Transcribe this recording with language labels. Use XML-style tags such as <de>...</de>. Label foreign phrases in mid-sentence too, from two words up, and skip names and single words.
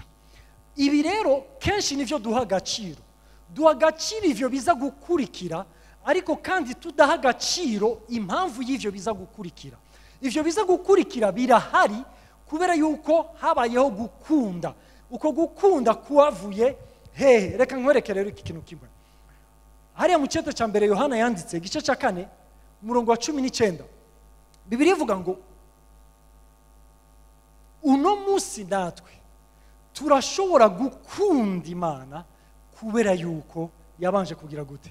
<rn>Ibi rero kenshi nivyo duha agaciro. Duha agaciro ivyo biza gukurikira, ariko kandi tudaha agaciro impamvu y'ivyo biza gukurikira. Ivyo biza gukurikira birahari kubera yuko habayeho gukunda. Uko gukunda kuwavuye hehe? Reka nkwereke rero iki kintu kimwe. Hariya mu cyeto cya mbere Yohana yanditse igice cya 4 umurongo wa 19, Bibiliya ivuga ngo uno munsi natwe turashobora gukunda Imana kubera yuko yabanje kugira gute?</rn>